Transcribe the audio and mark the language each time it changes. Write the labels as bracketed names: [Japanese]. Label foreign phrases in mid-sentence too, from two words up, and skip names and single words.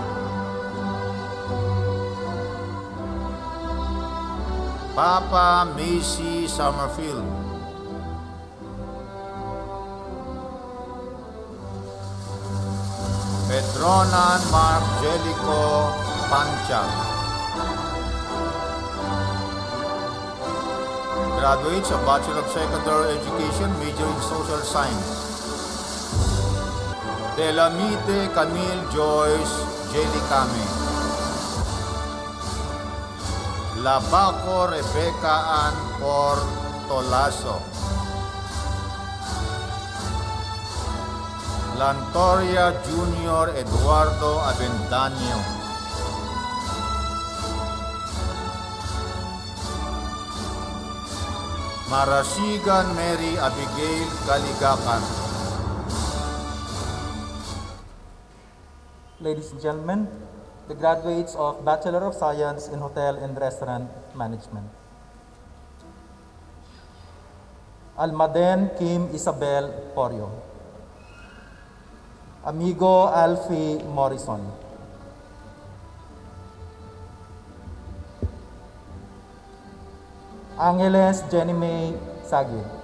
[English] Papa Macy Summerfield. Pedronan Mark Jellico Pancha. Graduates of Bachelor of Secondary Education, major in Social Science. Delamite Camille Joyce Jellicame. Labaco Rebecca Ann Portolaso. Lantoria Junior Eduardo Avendaño. Marasigan Mary Abigail Kaligakan. Ladies and gentlemen, the graduates of Bachelor of Science in Hotel and Restaurant Management. Almaden Kim Isabel Porio. Amigo Alfie Morrison. Angeles Jenny May Sagid.